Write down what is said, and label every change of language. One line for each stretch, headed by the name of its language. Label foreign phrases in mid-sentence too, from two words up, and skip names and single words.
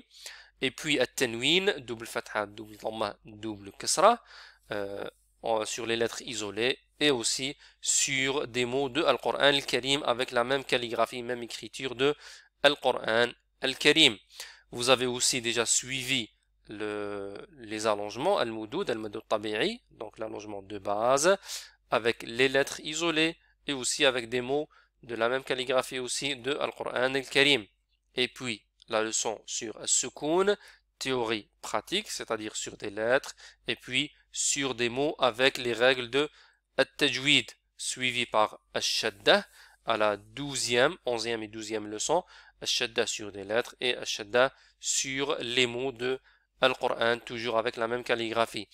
French: Et puis at-tanwin, double fatha, double dhamma, double kasra, sur les lettres isolées, et aussi sur des mots de Al-Qur'an al-Karim avec la même calligraphie, même écriture de Al-Qur'an al-Karim. Vous avez aussi déjà suivi les allongements, al-moudoud,
Arabic: المد الطبيعي,
French: donc l'allongement de base, avec les lettres isolées, et aussi avec des mots de la même calligraphie aussi de Al-Qur'an al-Karim. Et puis, la leçon sur As-Sukoun, théorie pratique, c'est-à-dire sur des lettres, et puis sur des mots avec les règles de At-Tajwid, suivi par Ash-Shadda à la 12e, 11e et 12e leçon, Ash-Shadda sur des lettres et Ash-Shadda sur les mots de Al-Qur'an, toujours avec la même calligraphie.